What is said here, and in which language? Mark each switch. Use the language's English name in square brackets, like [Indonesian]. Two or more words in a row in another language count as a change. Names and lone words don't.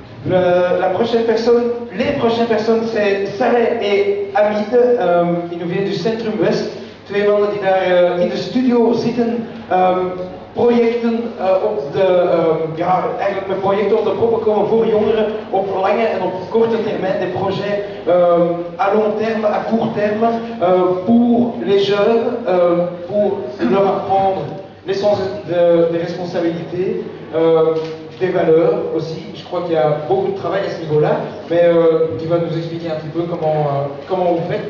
[French] La prochaine personne, les prochaines personnes, c'est Saleh et Hamid. Die nous viennent du Centrum West. [Dutch] Twee mannen die daar in de studio zitten. Projecten eigenlijk met projecten op de proppen komen voor jongeren op lange en op korte termijn, [French] des projets à long terme, à court terme, pour les jeunes, pour leur apprendre l'essence des responsabilités, des valeurs aussi. Je crois qu'il y a beaucoup de travail à ce niveau-là, mais tu vas nous expliquer un petit peu comment vous faites.